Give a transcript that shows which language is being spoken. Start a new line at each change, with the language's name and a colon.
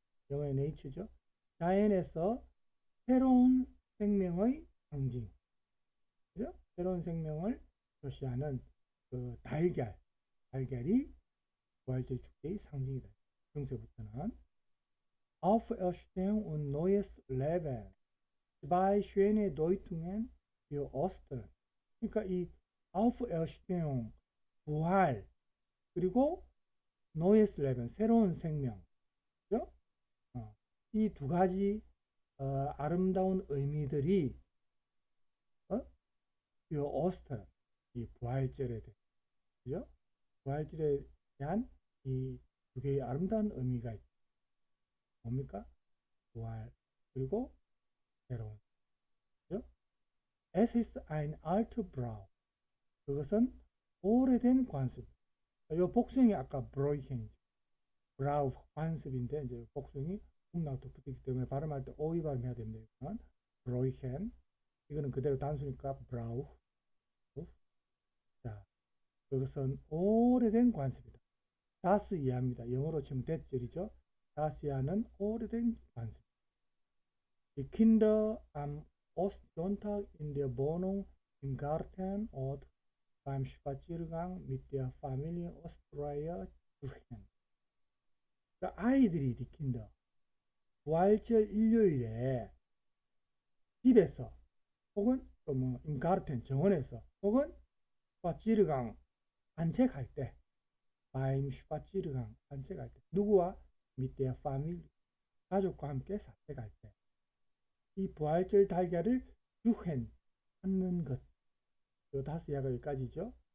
Korean: 영어의 nature죠. 자연에서 새로운 생명의 상징. 그죠? 새로운 생명을 표시하는 그 달걀이 부활절 축제의 상징이다. 중세부터는.
German: Auferstehung und neues Leben. Zwei schöne Deutungen für Ostern.
Korean: 그러니까 이 Auferstehung, 부활, 그리고 neues Leben, 새로운 생명. 그죠? 이 두 가지 아름다운 의미들이
German: für Ostern,
Korean: 이 부활절에 대해, 그죠? 부활절에 대한 이 두 개의 아름다운 의미가 있다. 뭡니까? 부활, 그리고 새로운. 그죠?
German: Es ist ein alter Brau.
Korean: 그것은 오래된 관습. 이 복숭이 아까 브로이켄, 브라우 관습인데 이제 복숭이 음락도 붙기 때문에 발음할 때 오이 발음해야 됩니다. 브로이켄. 이거는 그대로 단수니까 브라우. 자, 그것은 오래된 관습이다. 다스 이하입니다. 영어로 치면 대절이죠. 다스 이하는 오래된 관습.
German: Die Kinder am Ostsonntag in der Wohnung im Garten oder beim Spaziergang mit der Familie Ostreicher durchgehen.
Korean: 그러니까 아이들이
German: die Kinder
Korean: 부활절 일요일에 집에서 혹은 또 뭐
German: im Garten
Korean: 정원에서 혹은 스파치르강 산책할 때
German: beim Spaziergang
Korean: 산책할 때 누구와
German: mit der Familie
Korean: 가족과 함께 산책할 때 이 부활절 달걀을 주hen 찾는 것, 요 다섯 야가 여기까지죠.